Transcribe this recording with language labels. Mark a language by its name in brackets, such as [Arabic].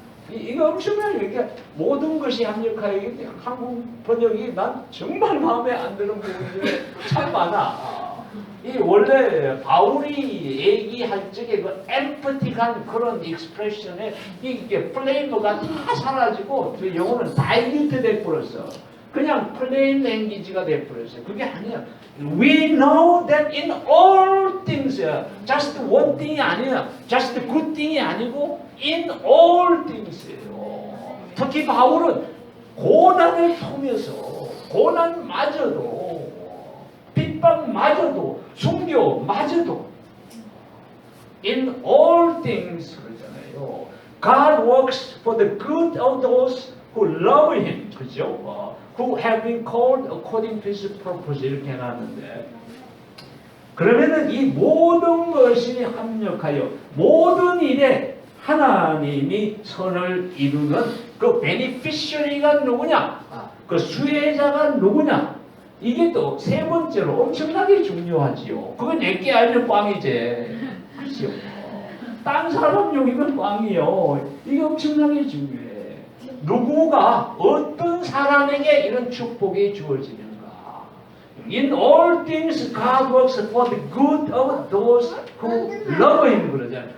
[Korean] 이거 엄청나게 이렇게 모든 것이 합력하여 한국 번역이 난 정말 마음에 안 드는 부분이 참 많아. 이 원래 바울이 얘기할 적에 그 엠퍼틱한 그런 익스프레션에 이게 플레이버가 다 사라지고 그 영어는 다이루트 돼버렸어. 그냥 플레인 랭귀지가 돼버렸어요. 그게 아니야. [English] We know that in all things, just one thing이 [Korean] 아니야. [English] just good thing이 [Korean] 아니고 [English] in all things예요. [Korean] 특히 바울은 고난을 통해서 고난마저도 핍박 사랑마저도 순교마저도 [English] in all things [Korean] 그러잖아요. [English] God works for the good of those who love Him. [Korean] 그죠? [English] Who have been called according to His purpose [Korean] 이렇게 해놨는데 그러면은 이 모든 것이 합력하여 모든 일에 하나님이 선을 이루는 그 베니피셔리가 누구냐? 그 수혜자가 누구냐? 이게 또 세 번째로 엄청나게 중요하지요. 그거 내게 알면 꽝이지. 그렇죠? 딴 사람 욕이면 꽝이요. 이게 엄청나게 중요해. 누구가 어떤 사람에게 이런 축복이 주어지는가? [English] In all things God works for the good of those who love Him [Korean] 그러잖아요.